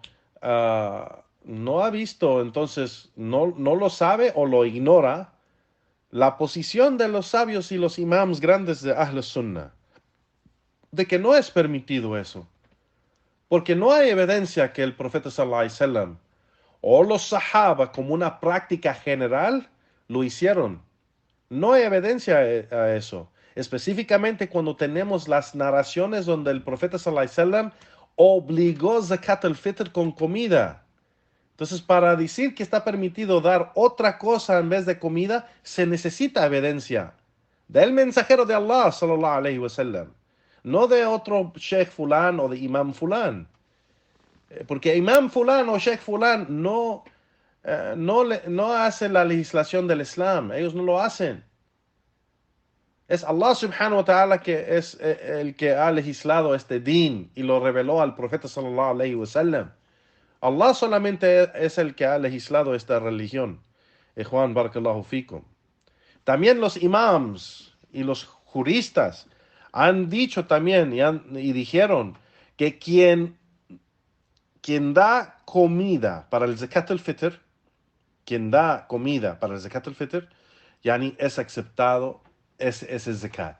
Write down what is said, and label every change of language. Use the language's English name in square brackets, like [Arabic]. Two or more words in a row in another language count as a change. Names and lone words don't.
[Spanish] No ha visto, entonces no lo sabe o lo ignora la posición de los sabios y los imams grandes de Ahl Sunnah, de que no es permitido eso, porque no hay evidencia que el profeta [Arabic] صلى الله عليه وسلم [Spanish] o los sahaba como una práctica general lo hicieron. No hay evidencia a eso, específicamente cuando tenemos las narraciones donde el profeta [Arabic] صلى الله عليه وسلم [Spanish] obligó zakat al-fitr con comida. Entonces, para decir que está permitido dar otra cosa en vez de comida, se necesita evidencia del mensajero de Allah, [Arabic] صلى الله عليه وسلم, [Spanish] no de otro sheikh fulán o de imam fulán. Porque imam fulán o sheikh fulán no no hacen la legislación del Islam, ellos no lo hacen. Es Allah [Arabic] سبحانه وتعالى [Spanish] que es el que ha legislado este din y lo reveló al profeta [Arabic] صلى الله عليه وسلم. [Spanish] Allah solamente es el que ha legislado esta religión. Juan [Arabic] بارك الله فيكم. [Spanish] También los imams y los juristas han dicho también y dijeron que quien da comida para el zakat al-fitr, quien da comida para el zakat al-fitr, yani es aceptado ese zakat.